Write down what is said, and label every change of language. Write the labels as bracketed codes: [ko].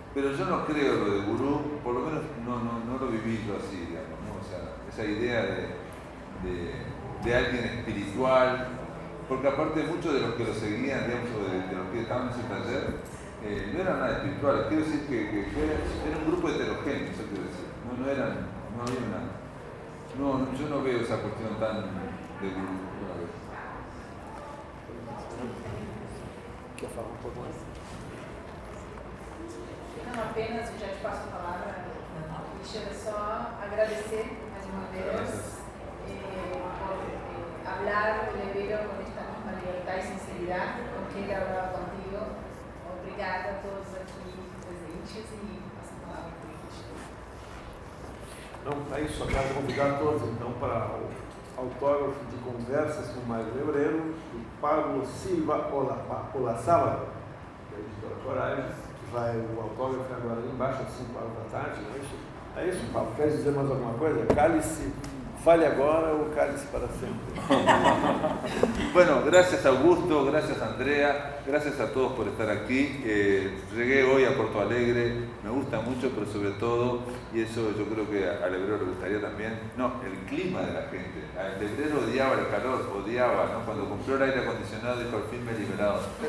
[es] Pero yo no creo lo de gurú, por lo menos no lo viví yo así, digamos, ¿no? O sea, esa idea de alguien espiritual, porque aparte muchos de los que lo seguían, digamos, o de los que estaban en ese taller, no eran nada espirituales. Quiero decir que era un grupo heterogéneo, eso quiero decir. No había nada. Yo no veo esa cuestión tan de grupo. [pt] Quer falar um pouco mais? Não, apenas, já te passo a palavra, Michelle, só agradecer mais uma vez [es] por hablar del libro con esta misma libertad y sinceridad con que ele hablaba contigo. [pt] Obrigada a todos aqui presentes e passo a palavra para o Cristian. Então, é isso. Eu quero convidar todos, então, para o autógrafo de Conversas com Mário Lebreiro, do Pablo Silva Olazábal, da editora Coragens, que vai o autógrafo agora ali embaixo, às 5 horas da tarde, não é isso? É isso, Pablo. Quer dizer mais alguma coisa? Cálice, fale agora ou cálice para sempre. [es] Bueno, gracias Augusto, gracias Andrea, gracias a todos por estar aquí. Llegué hoy a Porto Alegre, me gusta mucho, pero sobre todo, y eso yo creo que a Lebrero le gustaría también, el clima de la gente. A Lebrero odiaba el calor, ¿no? Cuando compró el aire acondicionado dijo, al fin me he liberado.